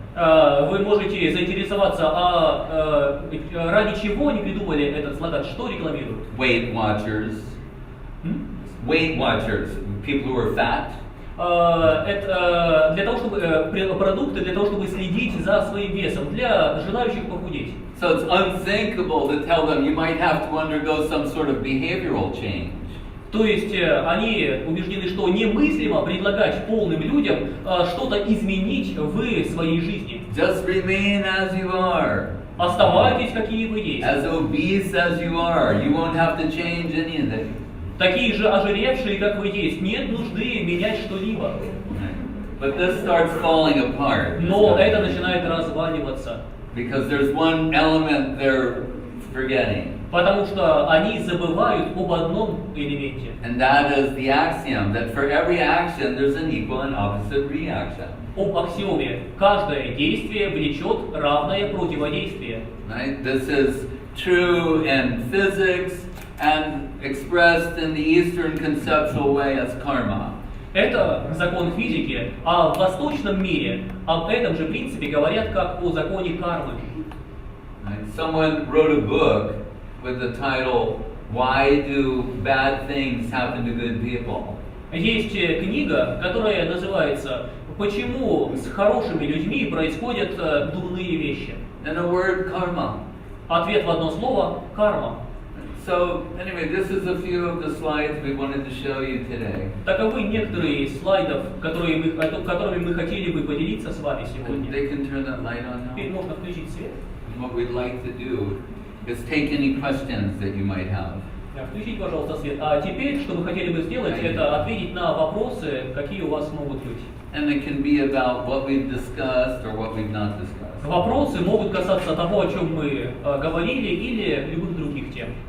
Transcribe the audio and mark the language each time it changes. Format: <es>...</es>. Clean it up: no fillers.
<ru>Вы можете заинтересоваться, ради чего они придумали этот слоган, что рекламируют?</ru> <en>Weight Watchers. Weight Watchers, people who are fat.</en> <ru>Это для того, чтобы продукты для того, чтобы следить за своим весом, для желающих похудеть.</ru> <en>So it's unthinkable to tell them you might have to undergo some sort of behavioral change.</en> <ru>То есть они убеждены, что немыслимо предлагать полным людям что-то изменить в своей жизни.</ru> <en>Just remain as you are.</en> <ru>Оставайтесь, какие вы есть.</ru> <en>As obese as you are, you won't have to change anything.</en> <ru>Такие же ожиревшие, как вы есть, нет нужды менять что-либо.</ru> <en>But this starts falling apart.</en> <ru>Но это начинает разваливаться.</ru> <en>Because there's one element they're forgetting.</en> <ru>Потому что они забывают об одном элементе.</ru> <en>And that is the axiom that for every action there's an equal and opposite reaction.</en> <ru>Об аксиоме. Каждое действие влечет равное противодействие.</ru> <en>Right? This is true in physics and expressed in the Eastern conceptual way as karma.</en> <ru>Это закон физики, а в восточном мире об этом же принципе говорят как о законе кармы.</ru> <en>Right? Someone wrote a book with the title "Why Do Bad Things Happen to Good People?"</en> <ru>Есть книга, которая называется «Почему с хорошими людьми происходят дурные вещи?»</ru> <en>And the word karma.</en> <ru>Ответ в одно слово – карма.</ru> <en>So anyway, this is a few of the slides we wanted to show you today.</en> <ru>Таковы некоторые из слайдов, которыми мы хотели бы поделиться с вами сегодня.</ru> <en>They can turn that light on now.</en> <ru>Теперь можно включить свет.</ru> <en>And what we'd like to do is take any questions that you might have.</en> <ru>Включите, пожалуйста, свет. А теперь, что мы хотели бы сделать, это ответить на вопросы, какие у вас могут быть.</ru> <en>And it can be about what we've discussed or what we've not discussed.</en> <ru>Вопросы могут касаться того, о чем мы говорили, или любых других тем.</ru>